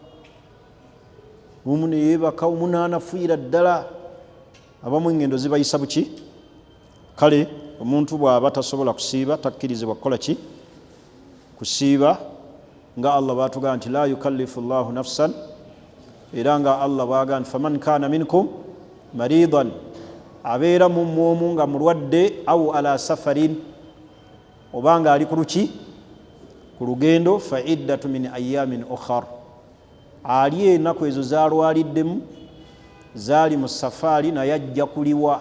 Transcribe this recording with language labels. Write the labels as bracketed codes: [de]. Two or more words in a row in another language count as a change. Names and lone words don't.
[lg] omu neyeebaka omu naanafuira ddala abamu engendo zibayisa buki kale omuntu bw'aba tasobola kusiiba takkirizibwa kukola ki kusiiba nga Allah bw'atugamba nti [ar] لا يكلف الله نفسا [lg] era nga Allah bw'agamba nti [ar] فمن كان منكم مريضا [lg] abeera mu mmwe nga mulwadde [ar] أو على [lg] safarin oba nga ali ku luki ku lugendo [ar] فعدة من أيام أخر [lg] ali ennaku ezo zalwaliddemu zaali mu safaari naye ajja kuliwa